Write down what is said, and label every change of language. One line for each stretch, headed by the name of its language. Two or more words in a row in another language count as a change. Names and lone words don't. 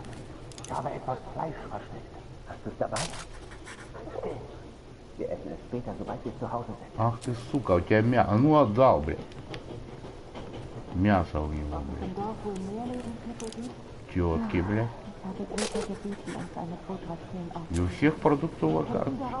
German: Ich habe etwas Fleisch versteckt. Hast du es dabei? Okay. Wir essen es später, sobald wir zu Hause sind.
Russian: Ах ты, сука, у тебя мясо. Ну отдал, блядь. Мясо у него, блядь. Тетки, блядь. И у всех продуктовая карта.